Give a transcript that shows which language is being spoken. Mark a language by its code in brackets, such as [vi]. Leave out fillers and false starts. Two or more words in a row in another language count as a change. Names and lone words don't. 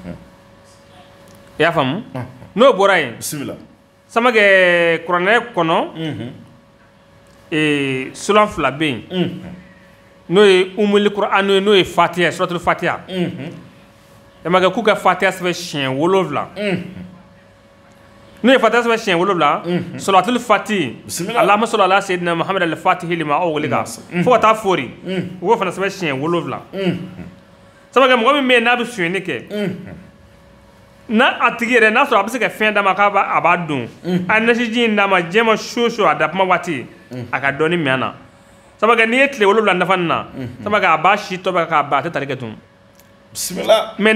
[bm] y'a faamu n'o bɔra yen Samake kuranɛ kɔnɔ sulan 2 bɛ yen n'o ye [ar] أُمُّ الْقُرْآنِ [bm] n'o ye Fatiha [ar] سُورَةُ الْفَاتِحَةِ [bm] Samake k'u ka Fatiha sɛbɛn siɲɛ 7 n'u ye fatiha sɛbɛn siɲɛ 7 [ar] صَلَاةُ الْفَاتِحِ اللَّهُمَّ صَلِّ عَلَى سَيِّدِنَا مُحَمَّدٍ الْفَاتِحِ لِمَا أُغْلِقَ [bm] fo ka taa fori u b'o fana sɛbɛn siɲɛ 7 sabu kɛ mɔgɔ min bɛ yen n'a bɛ sonyɛni kɛ n'a a tigi yɛrɛ n'a sɔrɔ a bɛ se ka fɛn d'a ma k'a b'a dun a nasiji in d'a ma diɲɛ ma su a da kuma waati a ka dɔɔni mɛn na sabu kɛ n'i ye tile 7 dafa nin na sabu kɛ a b'a si tɔbɛ k'a ban a tɛ tali kɛ tun mais